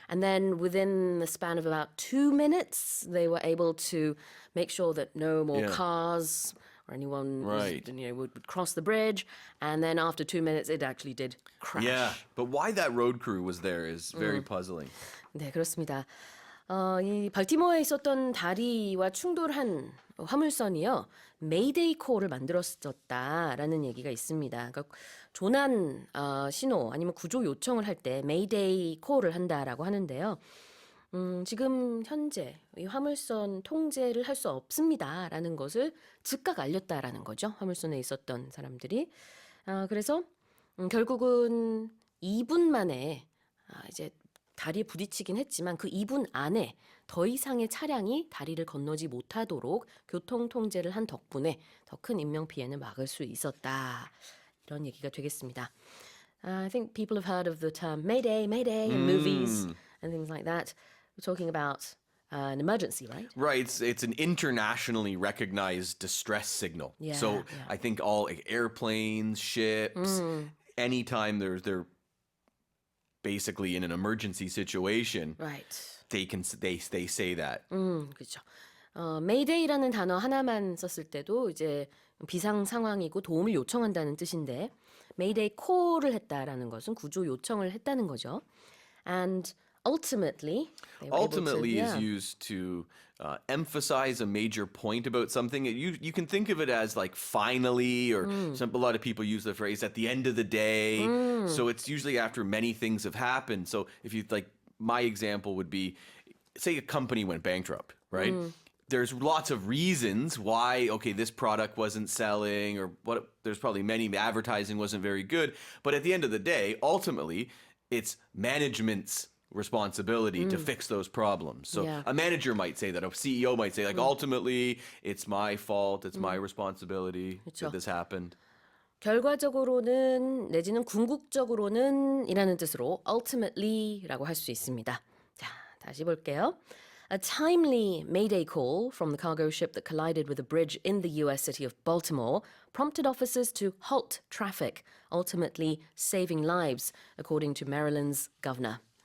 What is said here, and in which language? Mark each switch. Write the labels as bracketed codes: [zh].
[en] And then within the span of about 2 minutes, they were able to make sure that no more cars or anyone would cross the bridge. And then after 2 minutes, it actually did crash. Yeah, but why that road crew was there is very puzzling. [ko] 네, 그렇습니다. 이 발티모어에 있었던 다리와 충돌한 화물선이요. Mayday Call을 만들었었다라는 얘기가 있습니다. 그러니까 조난 신호 아니면 구조 요청을 할 때 Mayday Call을 한다라고 하는데요. 지금 현재 이 화물선 통제를 할 수 없습니다라는 것을 즉각 알렸다라는 거죠. 화물선에 있었던 사람들이. 그래서 결국은 2분 만에 이제 다리에 부딪히긴 했지만 그 2분 안에 더 이상의 차량이 다리를 건너지 못하도록 교통 통제를 한 덕분에 더 큰 인명 피해는 막을 수 있었다. 이런 얘기가 되겠습니다. [en] I think people have heard of the term Mayday, Mayday in movies and things like that. We're talking about an emergency, right? Right, it's an internationally recognized distress signal. So I think all airplanes, ships, anytime they're basically in an emergency situation, they say that. [ko] 그렇죠. Mayday라는 단어 하나만 썼을 때도 이제 비상 상황이고 도움을 요청한다는 뜻인데 Mayday Call을 했다라는 것은 구조 요청을 했다는 거죠. [en] And ultimately is used to emphasize a major point about something. You can think of it as like finally, or a lot of people use the phrase at the end of the day. So it's usually after many things have happened. So if you like, my example would be, say a company went bankrupt, right? there's lots of reasons why, okay, this product wasn't selling or what. There's probably many, advertising wasn't very good. But at the end of the day, ultimately, it's management's responsibility to fix those problems. So Yeah. a manager might say that, a CEO might say, like, ultimately, it's my fault, it's my responsibility [ko] 그쵸. [en] that this happened. [ko] 결과적으로는 내지는 궁극적으로는 이라는 뜻으로 ultimately라고 할 수 있습니다. 자, 다시 볼게요. [en] A timely Mayday call from the cargo ship that collided with a bridge in the U.S. city of Baltimore prompted officers to halt traffic, ultimately saving lives, according to Maryland's governor.